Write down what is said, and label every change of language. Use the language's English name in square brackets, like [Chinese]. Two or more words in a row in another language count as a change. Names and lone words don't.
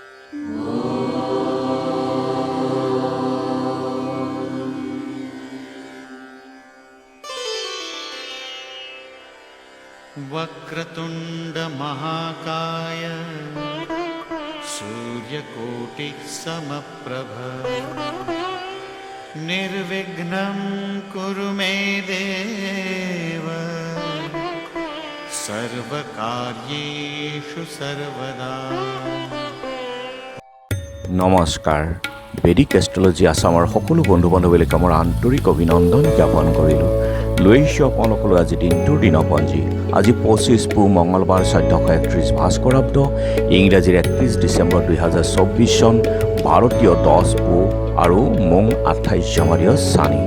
[Sanskrit] वक्रतुंड महाकाय सूर्यकोटि समप्रभ निर्विघ्नं कुरु मे देव सर्वकार्येषु सर्वदा। [Assamese] নমস্কাৰ। বেদিক এষ্ট্ৰলজি আছামৰ সকলো বন্ধু বান্ধৱীলৈ মোৰ আন্তৰিক অভিনন্দন জ্ঞাপন কৰিলোঁ। লৈ আহিছোঁ আপোনালোকলৈ আজি দিনটোৰ দিনপঞ্জী। আজি 25 পুহ মঙলবাৰ 1431 ভাস্কৰাব্দ, ইংৰাজীৰ 31 ডিচেম্বৰ 2024 চন, ভাৰতীয় 10 পুহ আৰু মোং 28 জানুৱাৰী চানি।